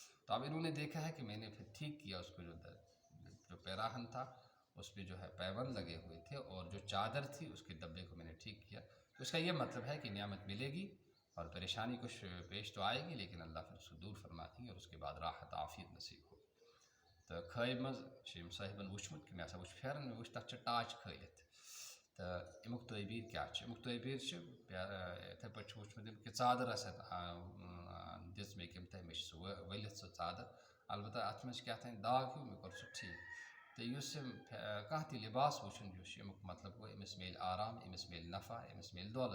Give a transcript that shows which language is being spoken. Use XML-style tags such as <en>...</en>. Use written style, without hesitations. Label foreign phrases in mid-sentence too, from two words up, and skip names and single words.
<ur>تو اب انہوں نے دیکھا ہے کہ میں نے پھر ٹھیک کیا اس کو، جو پیراہن تھا اس پہ جو ہے پیبند لگے ہوئے تھے، اور جو چادر تھی اس کے دبے کو میں نے ٹھیک کیا. تو اس کا یہ مطلب ہے کہ نعمت ملے گی اور پریشانی کچھ پیش تو آئے گی، لیکن اللہ پھر اس کو دور فرما دیں گے اور اس کے بعد راحت عافیت نصیب ہو.</ur> <ks>تو خٲیِب منٛز چھِ یِم صٲحبن وٕچھمُت کہ مےٚ ہسا وٕچھ پھٮ۪رن، مےٚ وٕچھ تَتھ چھِ ٹاچ کھٲلِتھ. تہٕ اَمیُک تعبیٖر کیٛاہ چھُ؟ اَمیُک تعبیٖر چھُ یِتھَے پٲٹھۍ چھُ وٕچھمُت یِم کہِ ژادر آسہِ دِژ مےٚ کٔمۍ تانۍ، مےٚ چھِ سُہ ؤلِتھ سُہ ژادر. البتہ اَتھ منٛز چھِ کیٛاہ تانۍ داغ ہیوٗ، مےٚ کوٚر سُہ ٹھیٖک. تہٕ یُس یِم کانٛہہ تہِ لِباس وٕچھُن یُس چھُ، اَمیُک مطلب گوٚو أمِس میلہِ آرام، أمِس میلہِ نفع، أمِس میلہِ دولت.</ks>